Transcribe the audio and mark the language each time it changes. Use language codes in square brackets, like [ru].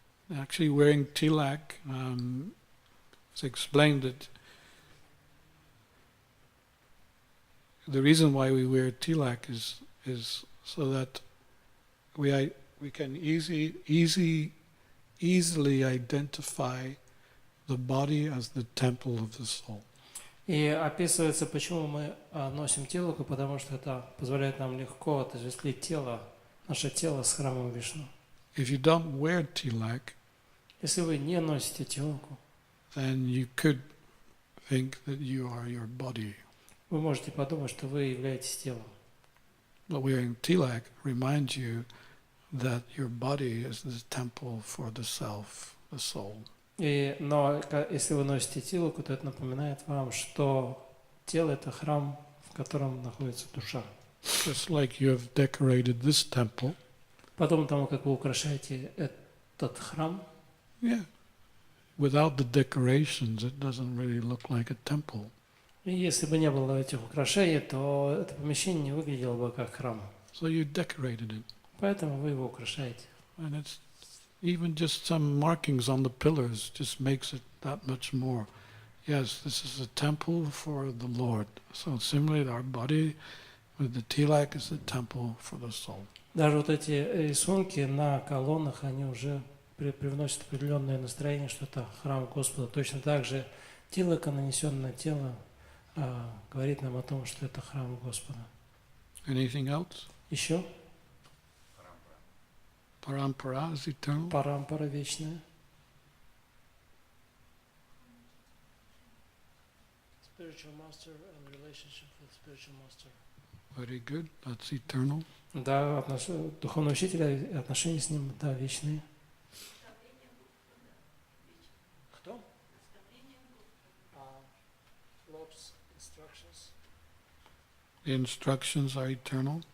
[en] Actually, wearing tilak, it's explained that the reason why we wear tilak is so that we can easily identify the body as the temple of the soul. [ru] И описывается, почему мы носим тилаку, потому что это позволяет нам легко отождествить тело, наше тело с храмом Вишну. [en] If you don't wear tilak, [ru] Если вы не носите тилаку, [en] then you could think that you are your body. [ru] вы можете подумать, что вы являетесь телом. [en] But wearing tilak reminds you that your body is the temple for the self, the soul. [ru] Но если вы носите тилаку, то это напоминает вам, что тело – это храм, в котором находится душа. [en] Just like you have decorated this temple, [ru] Потом тому, как вы украшаете этот храм, [en] yeah, without the decorations, it doesn't really look like a temple. [ru] и если бы не было этих украшений, то это помещение не выглядело бы как храм. [en] So you decorated it. [ru] Поэтому вы его украшаете. [en] And it's even just some markings on the pillars just makes it that much more. Yes, this is a temple for the Lord. So similarly, our body with the tilak is a temple for the soul. [ru] Даже вот эти рисунки на колоннах, они уже привносят определенное настроение, что это храм Господа. Точно так же тилака, нанесенное на тело, говорит нам о том, что это храм Господа. [en] Anything else? [ru] Еще? [en] Parampara is eternal. [ru] Парампара вечная. [en] Spiritual master and relationship with spiritual master. Very good. That's eternal. [ru] Да, духовный учитель и отношения с ним, да, вечные. Кто? [en] Lord's instructions. The instructions are eternal.